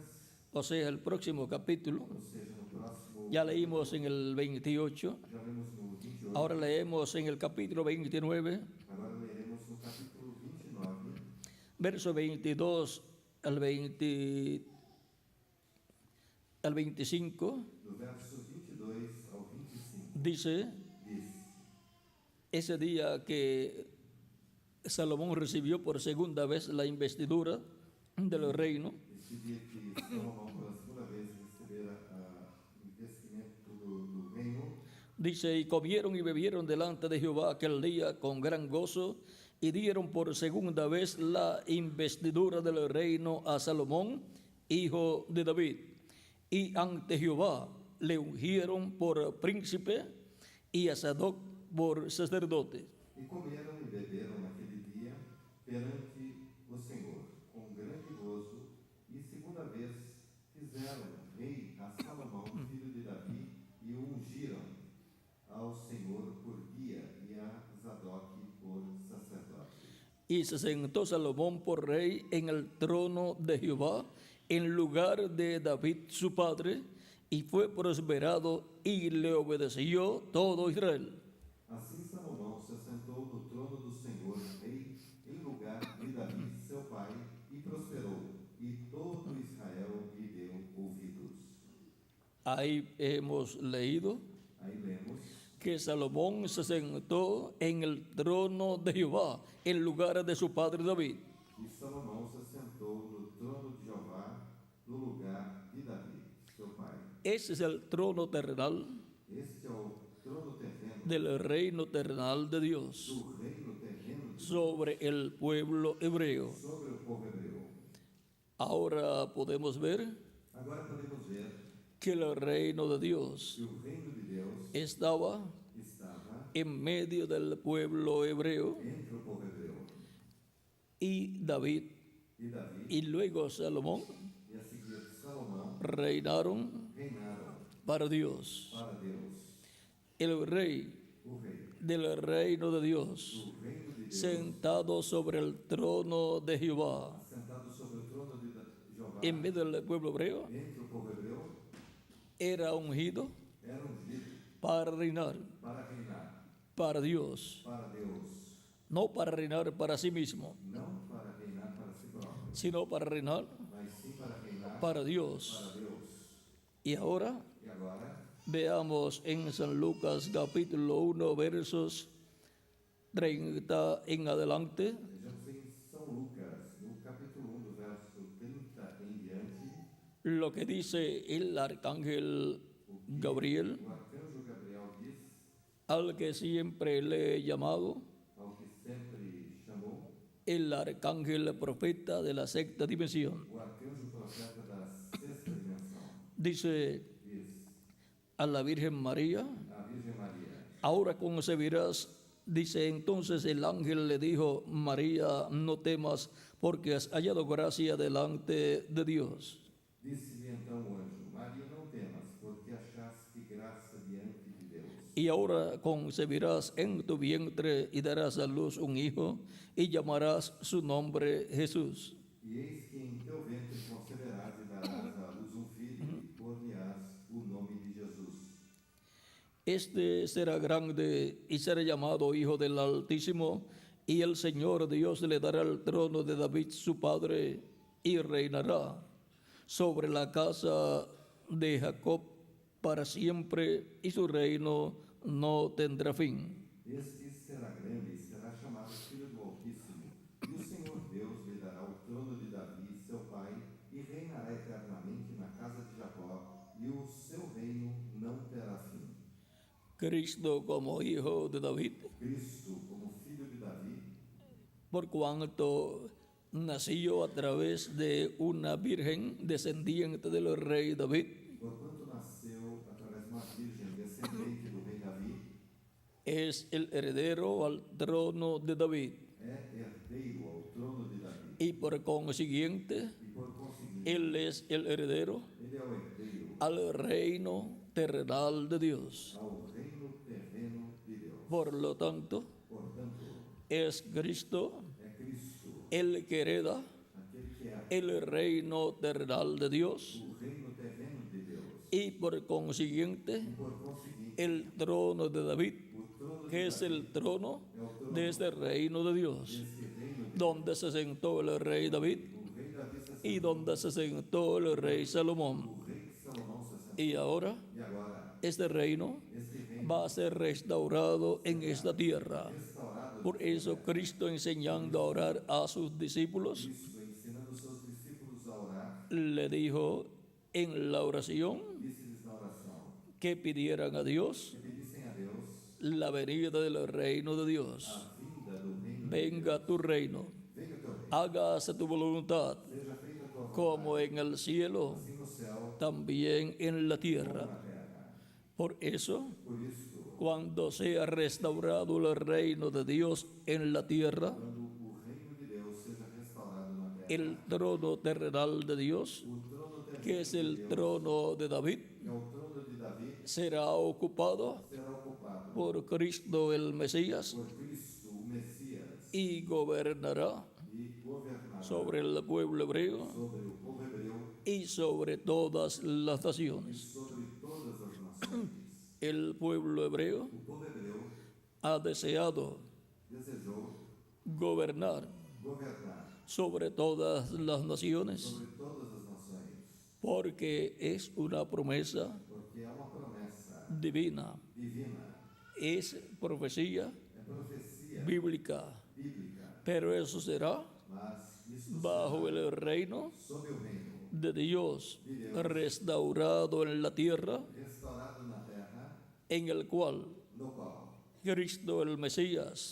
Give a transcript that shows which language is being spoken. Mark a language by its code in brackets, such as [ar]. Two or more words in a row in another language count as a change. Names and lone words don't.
[es] o sea, el próximo capítulo. [pt] ou seja, no próximo [es] Ya leímos en el 28, [pt] já lemos no 28, [es] ahora leemos en el capítulo 29, [pt] agora leremos no capítulo 29, [es] verso 22 al 25, [pt] do verso 22 ao 25, [es] dice, [pt] diz: [es] ese día que Salomón recibió por segunda vez la investidura del reino, [pt] Esse dia que Salomão pela segunda vez recebera o investimento do reino, [es] dice, y comieron y bebieron delante de Jehová aquel día con gran gozo, y dieron por segunda vez la investidura del reino a Salomón, hijo de David. Y ante Jehová le ungieron por príncipe y a Sadoc por sacerdote. [pt] e comeram e beberam naquele dia perante o Senhor, com grande gozo, e segunda vez fizeram rei a Salomão, filho de Davi, e o ungiram ao Senhor por guia e a Zadok por sacerdote. [es] Y se sentó Salomón por rey en el trono de Jehová, en lugar de David su padre, y fue prosperado y le obedeció todo Israel. [pt] Assim Salomão se assentou no trono do Senhor, rei, em lugar de Davi, seu pai, e prosperou, e todo Israel lhe deu ouvidos. [es] Ahí hemos leído [pt] Aí lemos [es] que Salomón se sentó en el trono de Jehová, en lugar de su padre David. [pt] e Salomão se assentou no trono de Jeová, no lugar de Davi, seu pai. [es] Ese es el trono terrenal [pt] Este é o trono terreno [es] del reino terrenal de Dios [pt] do reino terreno de [es] sobre el pueblo hebreo. [pt] sobre o povo hebreu. [es] Ahora podemos ver [pt] Agora podemos ver [es] que el reino de Dios [pt] que o reino de Deus [es] estaba [pt] estava [es] en medio del pueblo hebreo [pt] entre o povo hebreu. [es] y David [pt] E Davi [es] y luego Salomón [pt] e a seguir Salomão [es] reinaron [pt] reinaram [es] para Dios. [pt] para Deus. [es] El rey [pt] O rei [es] del reino de Dios, [pt] do reino de Deus, [es] sentado sobre el trono de Jehová, [pt] sentado sobre o trono de Jeová, [es] en medio del pueblo hebreo, [pt] entre o povo hebreu, [es] era ungido [pt] era ungido [es] para reinar para Dios, [pt] para Deus, [es] no para reinar para sí mismo, [pt] não para reinar para si próprio, [es] sino para reinar [pt] mas sim para reinar [es] para Dios. [pt] para Deus. [es] Y ahora [pt] E agora, [es] veamos en San Lucas capítulo 1 versos 30 en adelante, [pt] vejamos em São Lucas, no capítulo 1, do verso 30 em diante, [es] lo que dice el arcángel Gabriel, [pt] o arcanjo Gabriel diz [es] al que siempre le he llamado [pt] ao que sempre chamou [es] el arcángel profeta de la sexta dimensión. [pt] o arcanjo profeta da sexta dimensão. [es] Dice [pt] Diz [es] a la Virgen María, [pt] a Virgem Maria: [es] ahora concebirás. Dice entonces el ángel le dijo, María, no temas, porque has hallado gracia delante de Dios. [pt] Disse-lhe então o anjo: Maria, não temas, porque achaste graça diante de Deus. [es] Y ahora concebirás en tu vientre y darás a luz un hijo y llamarás su nombre Jesús. [pt] E eis que em teu ventre conceberás e darás à luz um filho, e por-lhe-ás o nome de Jesus. [es] Este será grande y será llamado Hijo del Altísimo, y el Señor Dios le dará el trono de David su padre, y reinará sobre la casa de Jacob para siempre, y su reino no tendrá fin. [pt] Este será grande e será chamado Filho do Altíssimo, e o Senhor Deus lhe dará o trono de Davi, seu pai, e reinará eternamente na casa de Jacó, e o seu reino não terá fim. [es] Cristo como Hijo de David, [pt] Cristo, como filho de Davi, [es] por cuanto nació a través de una virgen descendiente del rey David, [pt] porquanto nasceu através de uma virgem descendente do rei Davi, [es] es el heredero al trono de David, [pt] é herdeiro ao trono de Davi. [es] y por consiguiente, [pt] E por conseguinte, [es] él es el heredero [pt] ele é o herdeiro [es] al reino terrenal de Dios. [pt] ao reino terreno de Deus. [es] Por lo tanto, [pt] Portanto, [es] es Cristo, [pt] é Cristo, [es] el que hereda [pt] aquele que é [es] el reino terrenal de Dios [pt] o reino terreno de Deus. [es] y por consiguiente [pt] Por conseguinte, [es] el trono de David, [pt] o trono [es] que es el trono de este reino de Dios, [pt] desse reino, [es] donde se sentó el rey David [pt] o rei Davi se [es] y donde se sentó el rey Salomón. [pt] o rei Salomão se assentou. [es] Y ahora [pt] E agora, [es] este reino [pt] este reino [es] va a ser restaurado en esta tierra. [pt] restaurado, [es] Por eso Cristo, enseñando a orar a sus discípulos, [pt] Cristo ensinando seus discípulos a orar, [es] le dijo en la oración [pt] disse-lhes na oração [es] que pidieran a Dios [pt] que pedissem a Deus [es] la venida del reino de Dios. [pt] a vinda do reino. [es] Venga tu reino, [pt] Venga teu reino, [es] hágase tu voluntad, [pt] seja feita a tua vontade, [es] como en el cielo, [pt] assim no céu [es] también en la tierra. [pt] como na terra. [es] Por eso, [pt] Por isso, [es] cuando sea restaurado el reino de Dios en la tierra, [pt] quando o reino de Deus seja restaurado na terra, [es] el trono terrenal de Dios, [pt] o trono terreno [es] que es [pt] de [es] el [pt] Deus, [es] trono de David, [pt] que é o trono de Davi, [es] será ocupado [pt] será ocupado [es] por Cristo el Mesías [pt] por Cristo, o Messias, [es] y gobernará [pt] e governará [es] sobre el pueblo hebreo [pt] sobre o povo hebreu [es] y sobre todas las [pt] e [es] naciones. [pt] sobre todas as nações. [es] El pueblo hebreo [pt] O povo hebreu [es] ha deseado [pt] desejou [es] gobernar [pt] governar [es] sobre todas las naciones [pt] sobre todas as nações, [es] porque es una promesa [pt] porque é uma promessa [es] divina, [pt] divina, [es] es profecía [pt] é profecia [es] bíblica, [pt] bíblica, [es] pero eso será [pt] mas isso [es] bajo el reino [pt] sob o reino [es] de Dios restaurado en la tierra, [pt] restaurado na terra, [es] en el cual [pt] no qual [es] Cristo el Mesías